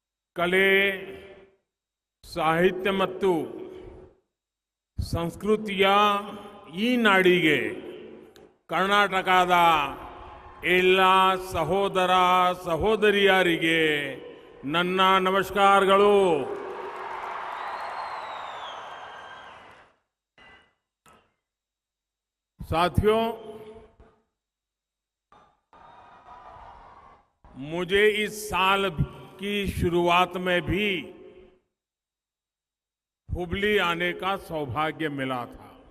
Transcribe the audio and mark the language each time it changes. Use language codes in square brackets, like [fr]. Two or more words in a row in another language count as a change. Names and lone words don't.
[kn] ಕಲೆ ಸಾಹಿತ್ಯ ಮತ್ತು ಸಂಸ್ಕೃತಿಯ ಈ ನಾಡಿಗೆ ಕರ್ನಾಟಕದ ಎಲ್ಲ ಸಹೋದರ ಸಹೋದರಿಯರಿಗೆ ನನ್ನ ನಮಸ್ಕಾರಗಳು. [hi] साथियों, मुझे इस साल की शुरुआत में भी हुबली आने का सौभाग्य मिला था.